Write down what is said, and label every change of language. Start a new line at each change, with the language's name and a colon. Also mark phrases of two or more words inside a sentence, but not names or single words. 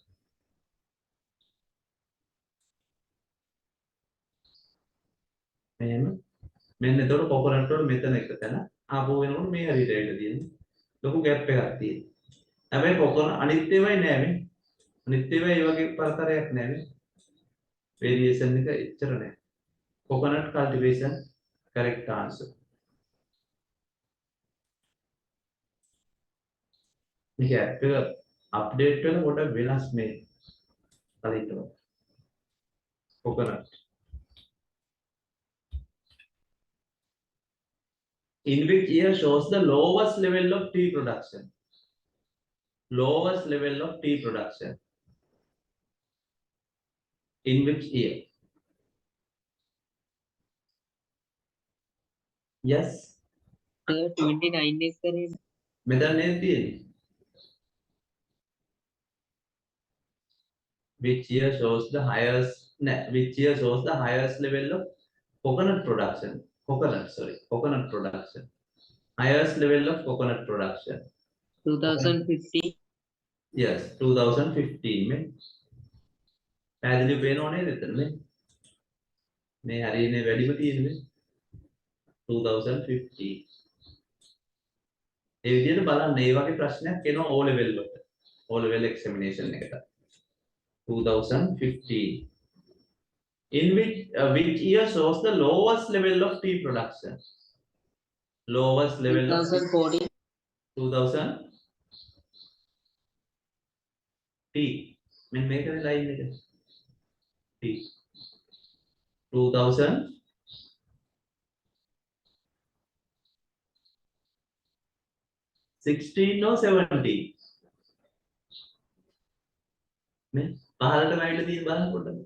Sinhala: මෙහෙම මෙන්න එතකොට කොකොනට් වල මෙතන එක තැන ආපහු වෙනකොට මේ හරියට ඇවිල්ලා තියෙන්නේ. ලොකු gap එකක් තියෙනවා. හැබැයි කොකොන අනිත් ඒවායි නෑ මේ. අනිත් ඒවායි ඒ වගේ පරතරයක් නෑ මේ. variation එක එච්චර නෑ.
English: coconut cultivation correct answer.
Sinhala: මේක ඇප් එක අප්ඩේට් වෙනකොට වෙනස් මේ කලින්ට coconut.
English: In which year shows the lowest level of tea production? Lowest level of tea production. In which year? Yes. 29 is correct.
Sinhala: මෙතන නේද තියෙන්නේ?
English: Which year shows the highest which year shows the highest level of coconut production? Coconut production. Highest level of coconut production. 2015.
Sinhala: Yes, 2015 में පැහැදිලිව පේනව නේද එතන මේ හරියනේ වැඩිම තියෙන්නේ 2015. ඒ විදිහට බලන්න මේ වගේ ප්‍රශ්නයක් එනවා
English: O level
Sinhala: වලට.
English: O level examination
Sinhala: එකට. 2015.
English: In which year shows the lowest level of tea production? Lowest level 2014. of 2000 tea.
Sinhala: මෙන්න මේකනේ ලයින් එක. tea.
English: 2016 or 17?
Sinhala: මේ පහළට වැවිලා තියෙන බලන්න පොඩ්ඩක්.